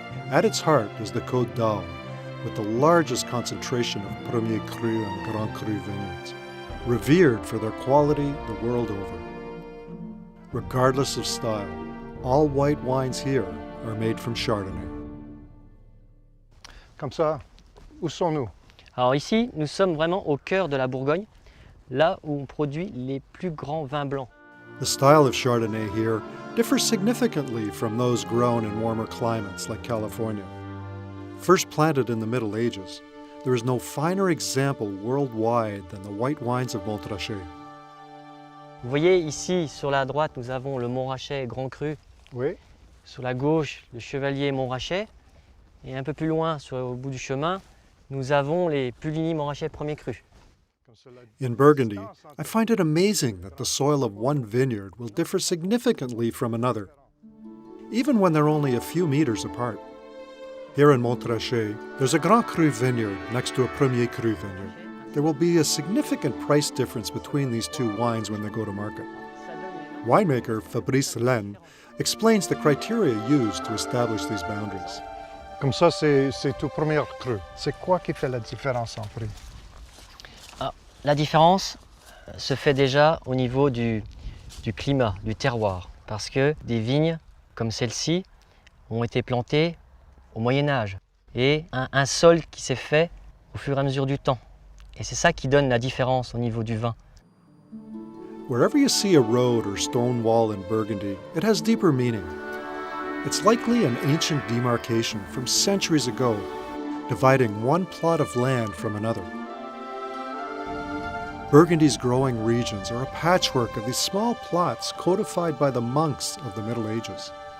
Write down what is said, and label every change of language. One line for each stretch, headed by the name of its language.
English: At its heart is the Côte d'Or, with the largest concentration of Premier Cru and Grand Cru vineyards, revered for their quality the world over. Regardless of style, all white wines here are made from Chardonnay.
French: Comme ça, où sommes-nous? Alors ici, nous sommes vraiment au cœur de la Bourgogne, là où on produit les plus grands vins blancs.
English: The style of Chardonnay here differs significantly from those grown in warmer climates like California. First planted in the Middle Ages, there is no finer example worldwide than the white wines of Montrachet.
French: Vous voyez ici, sur la droite, nous avons le Montrachet Grand Cru. Oui. Sur la gauche, le Chevalier Montrachet. Et un peu plus loin, au bout du chemin, nous avons les Puligny Montrachet Premier Cru.
English: In Burgundy, I find it amazing that the soil of one vineyard will differ significantly from another, even when they're only a few meters apart. Here in Montrachet, there's a Grand Cru vineyard next to a Premier Cru vineyard. There will be a significant price difference between these two wines when they go to market. Winemaker Fabrice Laine explains the criteria used to establish these boundaries.
French: Comme ça, c'est tout Premier Cru. C'est quoi qui fait la différence en prix? La différence se fait déjà au niveau du climat, du terroir, parce que des vignes comme celle-ci ont été plantées au Moyen-Âge et un sol qui s'est fait au fur et à mesure du temps. Et c'est ça qui donne la différence au niveau du vin.
English: Wherever you see a road or stone wall in Burgundy, it has deeper meaning. It's likely an ancient demarcation from centuries ago, dividing one plot of land from another. Burgundy's growing regions are a patchwork of these small plots codified by the monks of the Middle Ages.